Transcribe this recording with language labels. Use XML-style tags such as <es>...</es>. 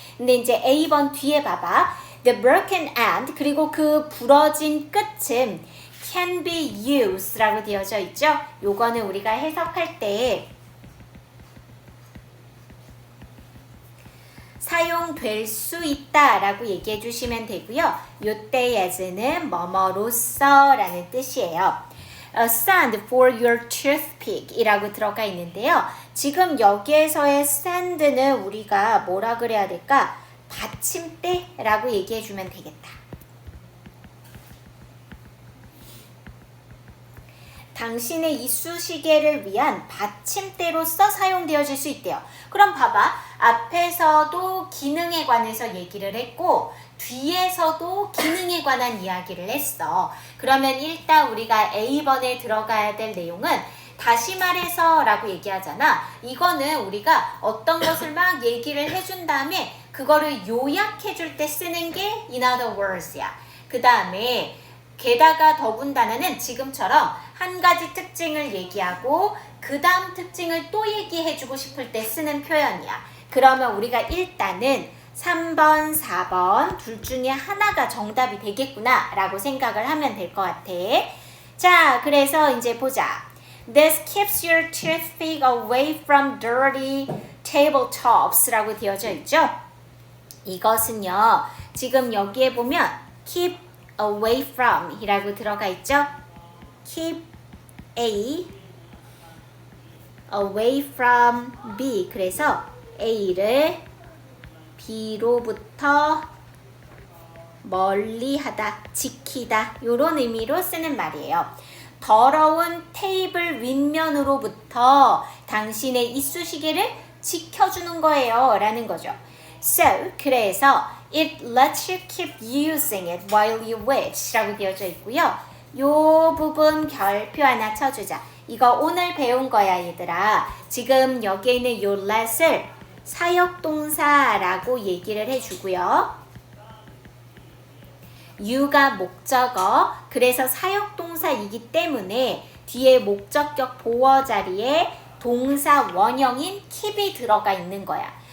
<ko>근데 이제 A번 뒤에 봐봐.</ko> <en>The broken end</en> <ko>그리고 그 부러진 끝은</ko> <en>can be used</en> <ko>라고 되어져 있죠. 요거는 우리가 해석할 때 사용될 수 있다 라고 얘기해 주시면 되고요. 요때 as는 뭐뭐로써 라는 뜻이에요.</ko> <en>Send for your toothpick</en> <ko>이라고 들어가 있는데요. 지금 여기에서의 send는 우리가 뭐라 그래야 될까? 받침대 라고 얘기해 주면 되겠다. 당신의 이쑤시개를 위한 받침대로서 사용되어질 수 있대요. 그럼 봐봐. 앞에서도 기능에 관해서 얘기를 했고 뒤에서도 기능에 관한 이야기를 했어. 그러면 일단 우리가 A번에 들어가야 될 내용은 다시 말해서 라고 얘기하잖아. 이거는 우리가 어떤 것을 막 얘기를 해준 다음에 그거를 요약해 줄 때 쓰는 게</ko> <en>in other words</en> <ko>야. 그 다음에 게다가 더군다나는 지금처럼 한 가지 특징을 얘기하고 그 다음 특징을 또 얘기해주고 싶을 때 쓰는 표현이야. 그러면 우리가 일단은 3번, 4번 둘 중에 하나가 정답이 되겠구나 라고 생각을 하면 될 것 같아. 자, 그래서 이제 보자.</ko> <en>This keeps your toothpick away from dirty tabletops</en> <ko>라고 되어져 있죠. 이것은요. 지금 여기에 보면</ko> <en>keep away from</en> <ko>이라고 들어가 있죠.</ko> <en>keep away from B.</en> <ko>그래서 A를 B로부터 멀리하다, 지키다 이런 의미로 쓰는 말이에요. 더러운 테이블 윗면으로부터 당신의 이쑤시개를 지켜주는 거예요 라는 거죠. So, 그래서</ko> <en>It lets you keep using it while you wish</en> <ko>라고 되어져 있고요. 요 부분 별표 하나 쳐주자. 이거 오늘 배운 거야 얘들아. 지금 여기에 있는 요 let을 사역동사라고 얘기를 해주고요. you가 목적어, 그래서 사역동사이기 때문에 뒤에 목적격 보어 자리에 동사 원형인 keep이 들어가 있는 거야.</ko>